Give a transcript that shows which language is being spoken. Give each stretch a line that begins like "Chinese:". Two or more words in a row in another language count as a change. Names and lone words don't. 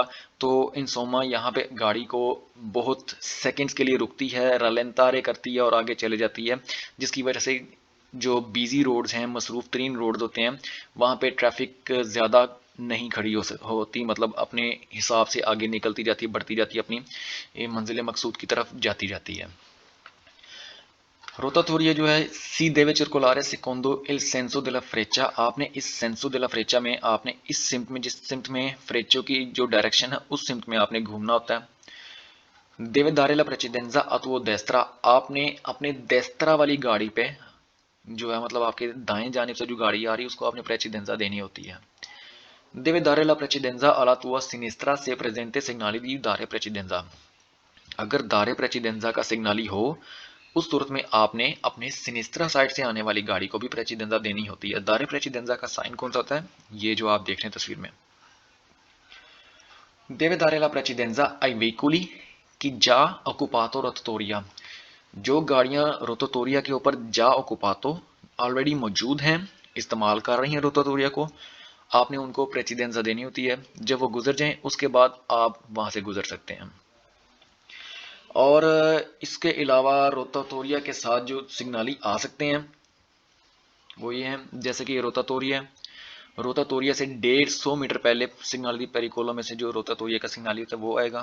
Urdu: تو انسوما یہاں پہ گاڑی کو بہت سیکنڈز کے لیے رکتی ہے، رلینتارے کرتی ہے اور آگے چلے جاتی ہے، جس کی وجہ سے جو
English: busy roads
Urdu: ہیں، مصروف ترین روڈز ہوتے ہیں، وہاں پہ ٹریفک زیادہ نہیں کھڑی ہوتی، مطلب اپنے حساب سے آگے نکلتی جاتی ہے، بڑھتی جاتی ہے، اپنی منزل مقصود کی طرف جاتی جاتی ہے.
Italian: रोतातोरिया
Urdu: جو ہے
Italian: si deve circolare secondo il senso della freccia,
Urdu: آپ نے اس
Italian: senso della freccia
Urdu: میں آپ نے اس سمت میں، جس سمت میں فریچو کی جو ڈائریکشن ہے اس سمت میں آپ نے گھومنا ہوتا ہے.
Italian: deve dare la precedenza a destra,
Urdu: آپ نے اپنے دیسترا والی گاڑی پہ جو ہے مطلب آپ کے دائیں جانب سے جو گاڑی آ رہی ہے اس کو آپ نے پریسیڈینزا دینی ہوتی ہے.
Italian: Deve dare la precedenza alla tua sinistra se presente segnali di dare precedenza।
Urdu: اگر
Italian: dare precedenza
Urdu: کا سگنالی ہو اس صورت میں آپ نے اپنے سنسٹرا سائیڈ سے آنے والی گاڑی کو بھی پریسیڈینزا دینی ہوتی ہے.
Italian: dare precedenza
Urdu: کا سائن کون سا ہوتا ہے، یہ جو آپ دیکھ رہے ہیں تصویر میں.
Italian: Deve dare la precedenza ai veicoli che già occupato rotatoria।
Urdu: جو گاڑیاں روٹاٹوریا کے اوپر
Italian: già occupato
Urdu: آلریڈی موجود ہیں، استعمال کر رہی ہیں روٹاٹوریا کو، آپ نے ان کو پریسیڈینزا دینی ہوتی ہے. جب وہ گزر جائیں اس کے بعد آپ وہاں سے گزر سکتے ہیں. اور اس کے علاوہ روٹاٹوریا کے ساتھ جو سگنالی آ سکتے ہیں وہ یہ ہیں، جیسے کہ روٹاٹوریا، روٹاٹوریا سے 150 میٹر پہلے
Italian: segnali pericolo
Urdu: میں سے جو روٹاٹوریا کا سگنالی ہوتا ہے وہ آئے گا.